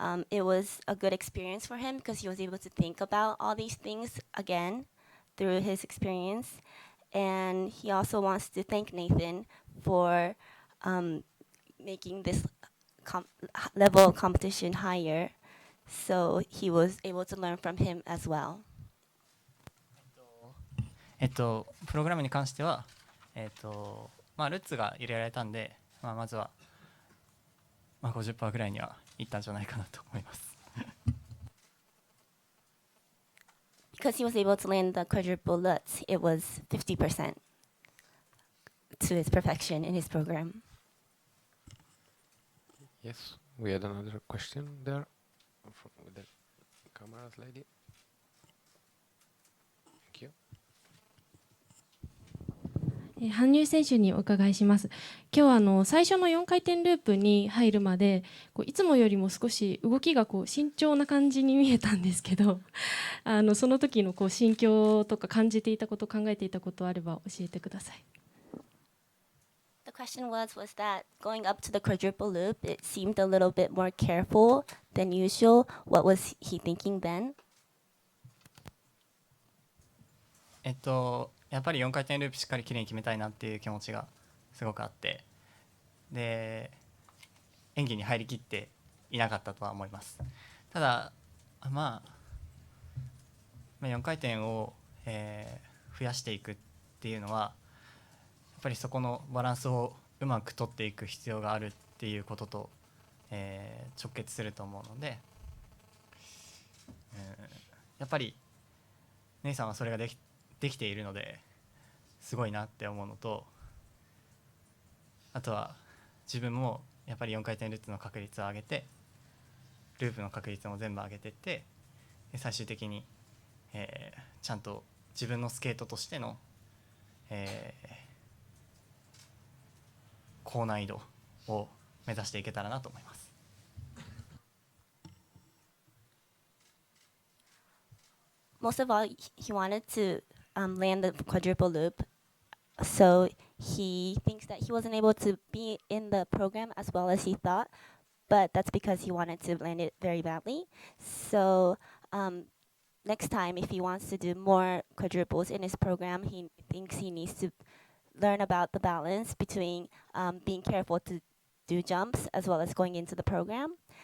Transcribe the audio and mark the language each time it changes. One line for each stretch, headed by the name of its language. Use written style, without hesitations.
English: It was a good experience for him because he was able to think about all these things again through his experience. And he also wants to thank Nathan for making this level of competition higher. So he was able to learn from him as well.
Japanese: プログラムに関しては、まあ、ルッツが入れられたんで、まあ、まずは、まあ、50% ぐらいにはいったんじゃないかなと思います。
English: Because he was able to land the quadruple lutz, it was 50% to his perfection in his program. Yes, we had another question there with the cameras lady. Thank you.
Japanese: 羽生選手にお伺いします。今日は最初の4回転ループに入るまでいつもよりも少し動きが慎重な感じに見えたんですけどその時の心境とか感じていたこと考えていたことあれば教えてください。
English: The question was that going up to the quadruple loop, it seemed a little bit more careful than usual. What was he thinking then?
Japanese: やっぱり4回転ループしっかりきれいに決めたいなっていう気持ちがすごくあって、で演技に入りきっていなかったとは思います。ただ、まあ、4回転を、増やしていくっていうのはやっぱりそこのバランスをうまく取っていく必要があるっていうことと、直結すると思うので、やっぱり姉さんはそれができているのですごいなって思うのと、あとは自分もやっぱり4回転ルッツの確率を上げてループの確率も全部上げていって最終的に、ちゃんと自分のスケートとしての、高難易度を目指していけたらなと思います。
English: Most of all, he wanted to land the quadruple loop. So he thinks that he wasn't able to be in the program as well as he thought, but that's because he wanted to land it very badly. So next time, if he wants to do more quadruples in his program, he thinks he needs to learn about the balance between being careful to do jumps as well as going into the program.